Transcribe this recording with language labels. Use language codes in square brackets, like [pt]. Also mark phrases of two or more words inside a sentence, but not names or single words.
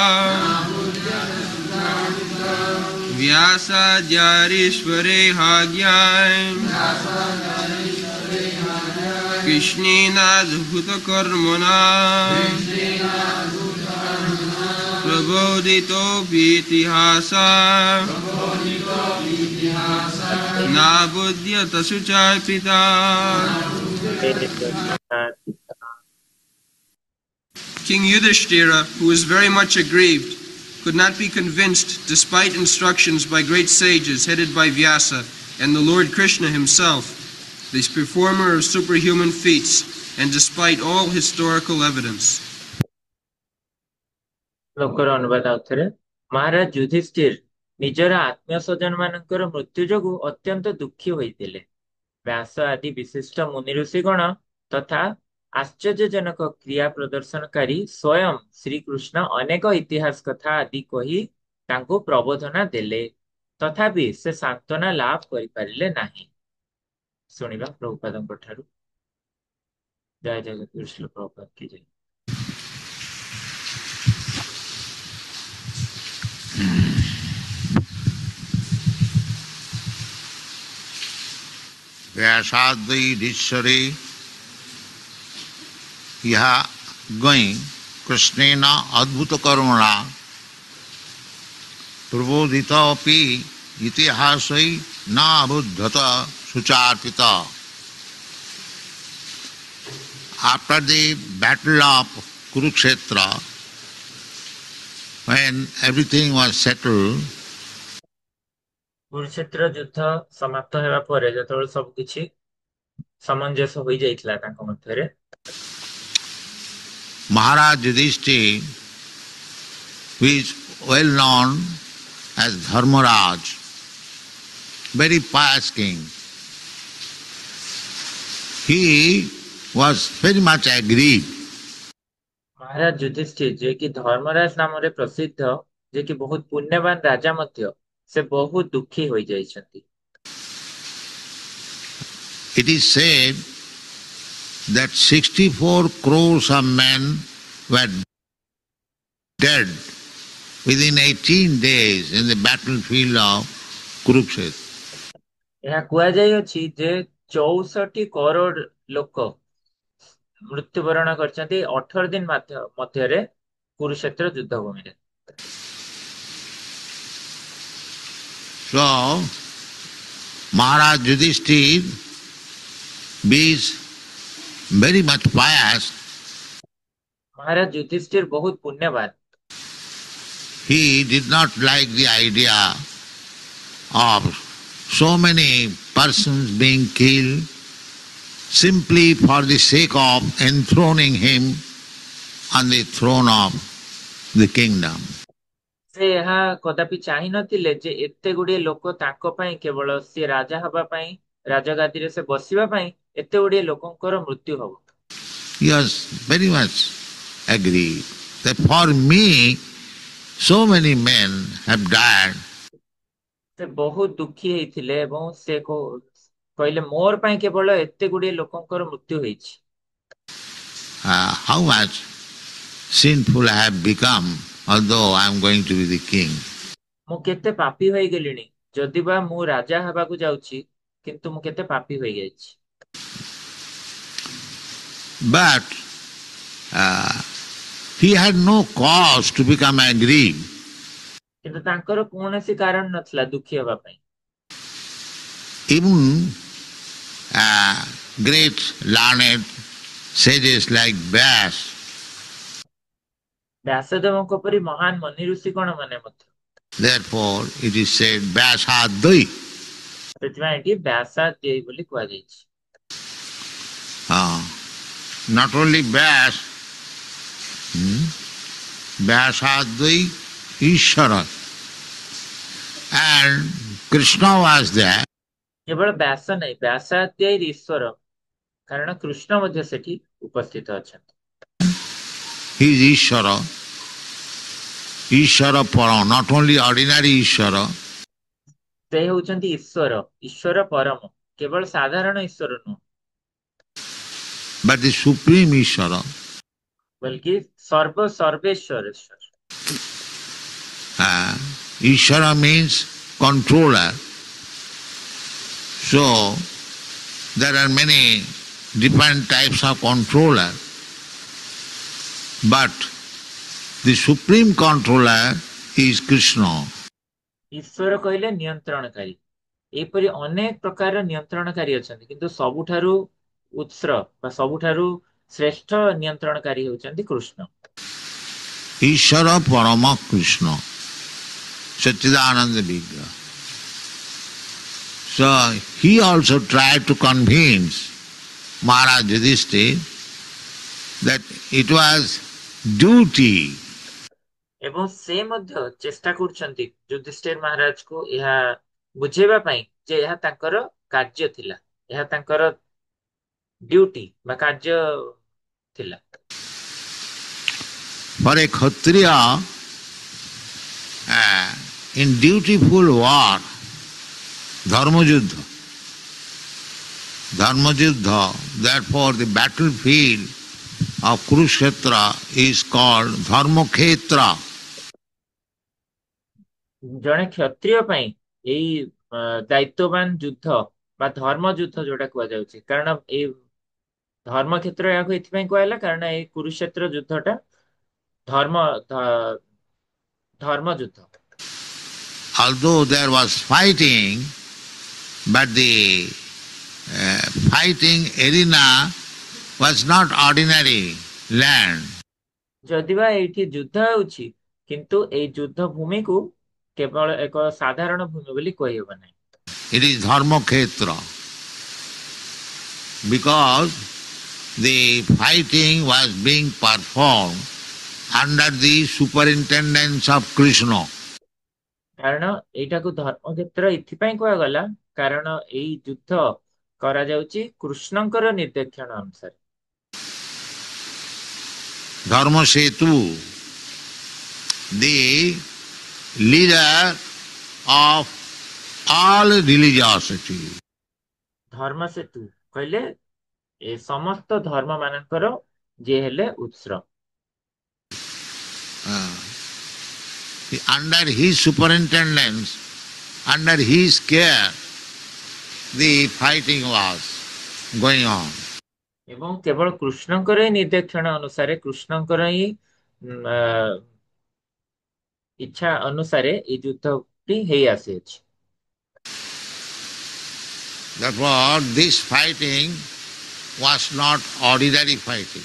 [sa] व्यासाद्यारीश्वरे हाज्ञाय कृष्णेनाद्भुतकर्मणा प्रबोधितोऽपीतिहास न बुध्यत शुचापिता। [en] King Yudhishthira, who was very much aggrieved, could not be convinced despite instructions by great sages headed by Vyasa and the Lord Krishna himself, this performer of superhuman feats, and despite all historical evidence. [or] ଶ୍ଲୋକର ଅନୁବାଦ ଆଉଥରେ। ମହାରାଜ ଯୁଧିଷ୍ଠିର ନିଜର ଆତ୍ମୀୟ ସ୍ୱଜନ ମାନଙ୍କର ମୃତ୍ୟୁ ଯୋଗୁଁ ଅତ୍ୟନ୍ତ ଦୁଃଖୀ ହୋଇଥିଲେ। ବ୍ୟାସ ଆଦି ବିଶିଷ୍ଟ ମୁନି ଋଷିଗଣ ତଥା ଆଶ୍ଚର୍ଯ୍ୟଜନକ କ୍ରିୟା ପ୍ରଦର୍ଶନକାରୀ ସ୍ୱୟଂ ଶ୍ରୀକୃଷ୍ଣ ଅନେକ ଇତିହାସ କଥା ଆଦି କହି ତାଙ୍କୁ ପ୍ରବୋଧନା ଦେଲେ, ତଥାପି ସେ ସାନ୍ତ୍ୱନା ଲାଭ କରିପାରିଲେ ନାହିଁ। ଶୁଣିବା ପ୍ରଭୁପାଦଙ୍କ ଠାରୁ। [hi] जय जगत श्री प्रभुपाद की जय। [sa] व्यासाद्वैधीश्वरे यह गई कृष्णेन अद्भुतकर्मणा प्रबोधितोऽपि इतिहासै न अबुध्यत शुचार्पिता। [en] After the battle of Kurukshetra, when everything was settled, [or] କୁରୁକ୍ଷେତ୍ର ଯୁଦ୍ଧ ସମାପ୍ତ ହେବା ପରେ ଯେତେବେଳେ ସବୁ କିଛି ସାମଞ୍ଜସ୍ୟ ହୋଇଯାଇଥିଲା ତାଙ୍କ ମଧ୍ୟରେ, [en] Maharaj Yudhishthira, who is well known as Dharmaraj, very pious king, he was very much aggrieved. [or] ମହାରାଜ ଯୁଧିଷ୍ଠିର ଯିଏକି ଧର୍ମରାଜ ନାମରେ ପ୍ରସିଦ୍ଧ, ଯିଏକି ବହୁତ ପୁଣ୍ୟବାନ ରାଜା ମଧ୍ୟ, ସେ ବହୁତ ଦୁଃଖୀ ହୋଇଯାଇଛନ୍ତି। [en] It is said that 64 crores of men were dead within 18 days in the battlefield of Kurukshetra. [or] ଏହା କୁହାଯାଇଅଛି ଯେ 64 କରୋଡ଼ ଲୋକ ମୃତ୍ୟୁବରଣ କରିଛନ୍ତି 18 ଦିନ ମଧ୍ୟରେ କୁରୁକ୍ଷେତ୍ର ଯୁଦ୍ଧ ଭୂମିରେ। [en] So, Maharaj Yudhishthir is very much pious. [hi] महाराज युधिष्ठिर बहुत पुण्यवान। [en] He did not like the idea of so many persons being killed simply for the sake of enthroning him on the throne of the kingdom. [or] ସେ ଏହା କଦାପି ଚାହିଁ ନଥିଲେ ଯେ ଏତେ ଗୁଡିଏ ଲୋକ ତାଙ୍କ ପାଇଁ କେବଳ ସେ ରାଜା ହବା ପାଇଁ ରାଜଗାଦିରେ ସେ ବସିବା ପାଇଁ ଏତେ ଗୁଡିଏ ଲୋକଙ୍କର ମୃତ୍ୟୁ ହବ। [en] He was very much agreed that for me so many men have died. [or] ସେ ବହୁତ ଦୁଃଖୀ ହେଇଥିଲେ ଏବଂ ସେ କହିଲେ ମୋର ପାଇଁ କେବଳ ଏତେ ଗୁଡିଏ ଲୋକଙ୍କର ମୃତ୍ୟୁ ହେଇଛି। [en] How much sinful I have become, although I am going to be the king. [or] ମୁଁ କେତେ ପାପୀ ହୋଇଗଲିଣି, ଯଦି ବା ମୁଁ ରାଜା ହେବାକୁ ଯାଉଛି କିନ୍ତୁ ମୁଁ କେତେ ପାପୀ ହୋଇଯାଇଛି। [en] But he had no cause to become angry. [or] କିନ୍ତୁ ତାଙ୍କର କୌଣସି କାରଣ ନଥିଲା ଦୁଃଖୀ ହେବା ପାଇଁ। [en] Even great learned sages like Vyas, [or] ବ୍ୟାସଦେବଙ୍କ ପରି ମହାନ ମନି ଋଷିଗଣ ମାନେ ମଧ୍ୟ, [en] therefore it is said Vyasadvai. [or] ସେଥିପାଇଁ ଏଠି ବ୍ୟାସାଦ୍ୱୈ ବୋଲି କୁହାଯାଇଛି। [en] Not only Vyas, [sa] व्यासाद्वै ईश्वर, [en] and Krishna was there. [or] କେବଳ ବ୍ୟାସ ନାହିଁ, ବ୍ୟାସାଦ୍ୱୈ ଈଶ୍ୱର, କାରଣ କୃଷ୍ଣ ମଧ୍ୟ ସେଠି ଉପସ୍ଥିତ ଅଛନ୍ତି। [en] He is Ishvara, [sa] ईश्वर परम, [en] not only ordinary Ishvara, [or] ସେ ହେଉଛନ୍ତି ଈଶ୍ୱର, ଈଶ୍ୱର ପରମ, କେବଳ ସାଧାରଣ ଈଶ୍ୱର ନୁହଁ, [en] but the supreme Ishvara. [or] ବଲ୍କି ସର୍ବେଶ୍ୱର ଈଶ୍ୱର। [en] Ishvara means controller. So, there are many different types of controller. But the supreme controller is Krishna. [or] ଈଶ୍ୱର କହିଲେ ନିୟନ୍ତ୍ରଣକାରୀ, ଏହିପରି ଅନେକ ପ୍ରକାର ନିୟନ୍ତ୍ରଣକାରୀ ଅଛନ୍ତି, କିନ୍ତୁ ସବୁଠାରୁ ଉତ୍ସ ବା ସବୁଠାରୁ ଶ୍ରେଷ୍ଠ ନିୟନ୍ତ୍ରଣକାରୀ ହେଉଛନ୍ତି କୃଷ୍ଣ। [sa] ईश्वर परम कृष्ण, सच्चिदानन्द विग्रह. [en] So he also tried to convince Maharaj Yudhishthir that it was duty. [or] ଏବଂ ସେ ମଧ୍ୟ ଚେଷ୍ଟା କରୁଛନ୍ତି ଯୁଧିଷ୍ଠିର ମହାରାଜକୁ ଏହା ବୁଝେଇବା ପାଇଁ ଯେ ଏହା ତାଙ୍କର କାର୍ଯ୍ୟ ଥିଲା, ଏହା ତାଙ୍କର ଡ୍ୟୁଟି ବା କାର୍ଯ୍ୟ ଥିଲା। [en] For a Kshatriya, in dutiful war, [sa] धर्म युद्ध, [en] therefore the battlefield of Kurukshetra is called [sa] धर्म क्षेत्र. [or] ଜଣେ କ୍ଷତ୍ରିୟ ପାଇଁ ଏଇ ଦାୟିତ୍ୱବାନ ଯୁଦ୍ଧ ବା ଧର୍ମ ଯୁଦ୍ଧ ଯୋଉଟା କୁହାଯାଉଛି, କାରଣ ଏଇ ଧର୍ମ କ୍ଷେତ୍ର ଏହାକୁ ଏଥିପାଇଁ କୁହାହେଲା କାରଣ ଏଇ କୁରୁକ୍ଷେତ୍ର ଯୁଦ୍ଧଟା ଧର୍ମ ଯୁଦ୍ଧ। [en] Although there was fighting, but the fighting arena was not ordinary land. [or] ଯଦିବା ଏଇଠି ଯୁଦ୍ଧ ହେଉଛି କିନ୍ତୁ ଏଇ ଯୁଦ୍ଧ ଭୂମିକୁ କେବଳ ଏକ ସାଧାରଣ ଭୂମି ବୋଲି କହିହେବ ନାହିଁ। [en] It is [sa] धर्म क्षेत्र. [en] Because the fighting was being performed under the superintendence of Krishna. [or] କାରଣ ଏଇଟାକୁ ଧର୍ମ କ୍ଷେତ୍ର ଏଥିପାଇଁ କୁହାଗଲା କାରଣ ଏଇ ଯୁଦ୍ଧ କରାଯାଉଛି କୃଷ୍ଣଙ୍କର ନିର୍ଦେଶନ ଅନୁସାରେ। [sa] धर्म सेतु, [en] the leader of all religiosity. [or] ଧର୍ମ ସେତୁ କହିଲେ ଏ ସମସ୍ତ ଧର୍ମ ମାନଙ୍କର ଯିଏ ହେଲେ ଉତ୍ସ। [en] Under his superintendence, under his care, the fighting was going on. [or] ଏବଂ କେବଳ କୃଷ୍ଣଙ୍କର ହିଁ ନିର୍ଦେଶନ ଅନୁସାରେ, କୃଷ୍ଣଙ୍କର ହିଁ ଇଚ୍ଛା ଅନୁସାରେ ଏଇ ଯୁଦ୍ଧଟି ହେଇ ଆସିଅଛି। [en] Therefore, this fighting was not ordinary fighting.